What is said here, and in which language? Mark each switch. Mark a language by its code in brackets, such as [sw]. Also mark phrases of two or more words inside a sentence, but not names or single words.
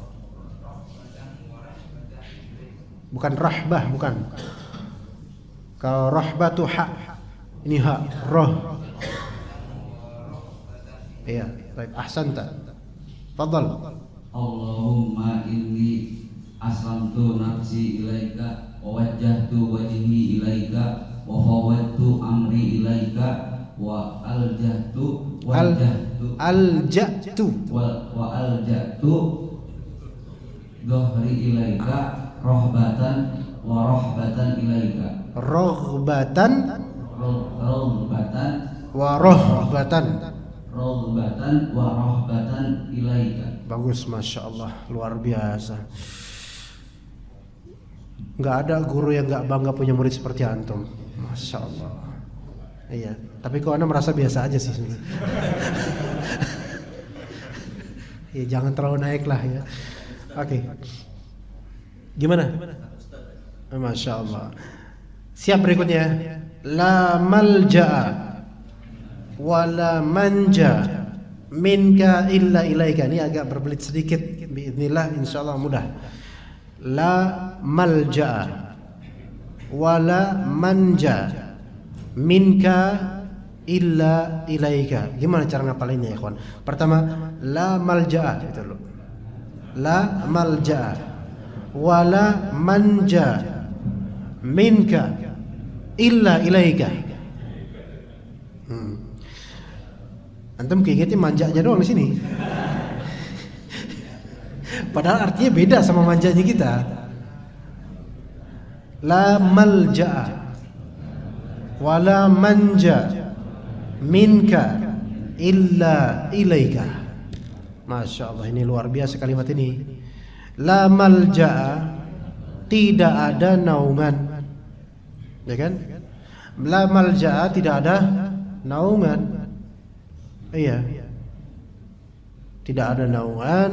[id] Bukan rahbah, bukan. Kalau rahbah tuh hak, ini hak, roh. Iya, baik, [ar] ahsanta. Fadhal. اللهم إني أسلمت نفسي إليك ووجهت وجهي إليك وفوضت أمري إليك وألجأت ظهري إليك رهبة ورهبة إليك. رهبة ورهبة إليك. [id] Bagus, [ar] ما شاء الله, [id] luar biasa. Nggak ada guru yang nggak bangga punya murid seperti antum, [ar] ما شاء الله. [id] Iya, tapi kok anda merasa biasa aja sih sebenarnya. Ya, jangan terlalu naik lah ya. Oke. Gimana? [ar] ما شاء الله. [id] Siap berikutnya. [ar] لا ملجأ ولا منجا منك إلا إليك. [id] Ini agak berbelit sedikit. Biidznillah, insyaallah mudah. [ar] لا ملجأ ولا منجا منك إلا إليك. [id] Gimana cara ngapalinnya ya kawan? Pertama, [ar] لا ملجأ [id] itu dulu. [ar] لا ملجأ ولا منجا منك إلا إليك. [id] Antum keingetnya manjanya doang di sini. Padahal artinya beda sama manjanya kita. [ar] لا ملجأ ولا منجا منك إلا إليك. ما شاء الله, [id] ini luar biasa kalimat ini. [ar] لا ملجأ, [id] tidak ada naungan, ya kan? [ar] لا ملجأ, [id] tidak ada naungan. Iya, tidak ada naungan.